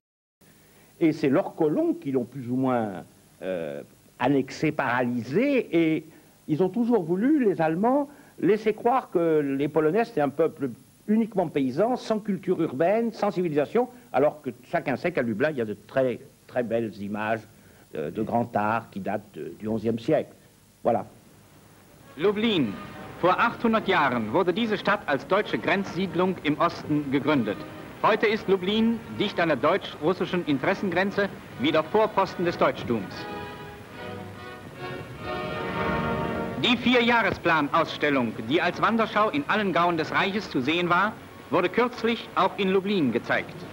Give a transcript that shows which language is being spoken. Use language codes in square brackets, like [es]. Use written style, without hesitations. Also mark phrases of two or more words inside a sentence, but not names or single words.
[fr] Et c'est leurs colons qui l'ont plus ou moins annexé, paralysé, et ils ont toujours voulu, les Allemands, laisser croire que les Polonais, c'était un peuple uniquement paysan, sans culture urbaine, sans civilisation, alors que chacun sait qu'à Lublin, il y a de très, très belles images de grand art qui datent du XIe siècle. Voilà. Lublin. [de] Vor 800 Jahren wurde diese Stadt als deutsche Grenzsiedlung im Osten gegründet. Heute ist Lublin dicht an der deutsch-russischen Interessengrenze wieder Vorposten des Deutschtums. Die Vierjahresplan-Ausstellung, die als Wanderschau in allen Gauen des Reiches zu sehen war, wurde kürzlich auch in Lublin gezeigt.